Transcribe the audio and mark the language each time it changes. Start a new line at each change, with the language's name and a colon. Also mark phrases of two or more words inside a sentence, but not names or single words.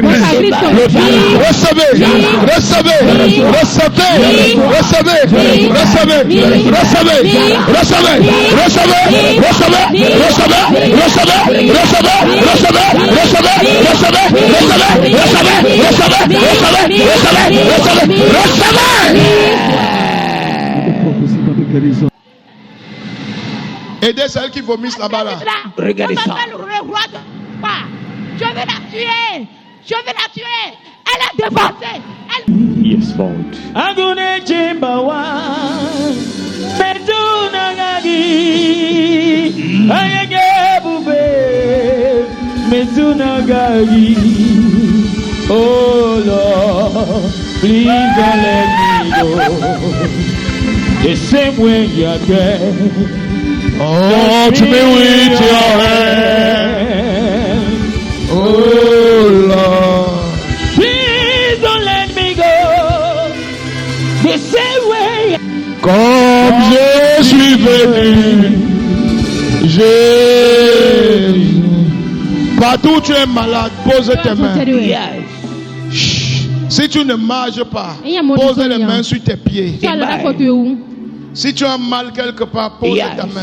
French: Recevez, recevez, recevez, recevez, recevez, recevez, recevez, recevez, recevez, recevez, recevez, recevez, recevez, recevez, recevez, recevez. Aidez celles qui vomissent là-bas là. Regardez ça. Je vais la tuer. Je vais la tuer. Elle est défoncée.
English: Yes, Lord. Agune chimbawa Betuna gagi Ayage bube Betuna gagi. Oh Lord, please don't let me go the same way you did. Touch me with your hand. Oh Lord, please don't let me go the same way.
French: comme je suis venu, Jésus. Partout où tu es malade, pose tes mains. Yes. Si tu ne marches pas, pose les mains sur tes pieds. Si tu as mal quelque part, pose ta main.